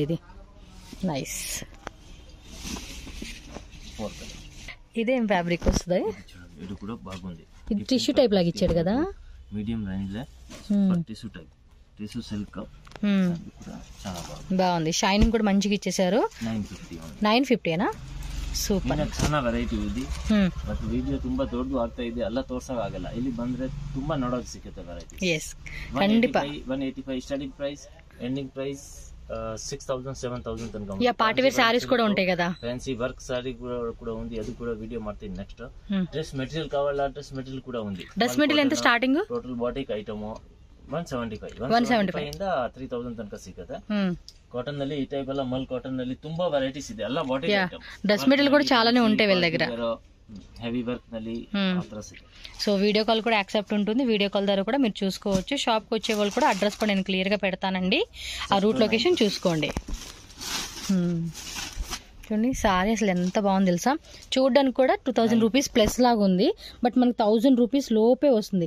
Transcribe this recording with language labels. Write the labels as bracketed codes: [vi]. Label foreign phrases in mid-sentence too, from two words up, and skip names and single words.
[te] ఇది నైస్. ఇదేం ఫ్యాబ్రిక్ వస్తుంది? ఇది కూడా బాగుంది. ఇది [en] tissue type [te] లాగా ఇచ్చాడు కదా. [en] medium range [te] లో [en] tissue type, tissue silk [te] చాలా బాగుంది. షైనింగ్ కూడా మంచిగా ఇచ్చేసారు. 950 ಸೂಪರ್. [kn] ಚೆನ್ನಾಗಿ ವೆರೈಟಿ ಇದೆ. [en] but video [kn] ತುಂಬಾ ದೊಡ್ಡದು ಆಗ್ತಾ ಇದೆ, ಎಲ್ಲ ತೋರ್ಸಕ್ ಆಗಲ್ಲ. ಇಲ್ಲಿ ಬಂದ್ರೆ ತುಂಬಾ ನೋಡೋಕೆ ಸಿಗುತ್ತೆ ವೆರೈಟಿ. ಎಸ್, ಖಂಡಿತ. [en] 185 starting price, ending price 6,000 7,000 తనక [te] యా [en] party wear sarees [te] కూడా ఉంటాయి కదా, [en] fancy work saree [te] కూడా ఉంది, అది కూడా వీడియో ಮಾಡ್ತೀನಿ నెక్స్ట్. [en] dress material [te] కావాలా, [en] dress material [te] కూడా ఉంది. [en] dress material [te] ఎంత స్టార్టింగ్? [en] total batik item [kn] 175 ಇಂದ 3000 ತನಕ ಸಿಗುತ್ತೆ. ಕಾಟನ್ ನಲ್ಲಿ ಈ ಟೈಪ್ ಎಲ್ಲ ಮಲ್ ಕಾಟನ್ ನಲ್ಲಿ ತುಂಬಾ ವೆರೈಟೀಸ್ ಇದೆ, ಎಲ್ಲ [en] batik item. dress material [te] కూడా చాలానే ఉంటాయి వీళ్ళ దగ్గర, [en] heavy work [te] ನಲ್ಲಿ మాత్రం సిಗುತ್ತೆ. [en] so video call [te] కూడా యాక్సెప్ట్ ఉంటుంది, [en] video call [te] ద్వారా కూడా మీరు చూసుకోవచ్చు. షాప్కి వచ్చే వాళ్ళు కూడా అడ్రస్ కూడా నేను క్లియర్గా పెడతానండి, ఆ [en] route location [te] చూసుకోండి. చూడండి సారీ అసలు ఎంత బాగుంది తెలుసా, చూడడానికి కూడా 2000 [en] rupees plus [te] లాగా ఉంది, బట్ మనకు 1000 రూపీస్ లోపే వస్తుంది.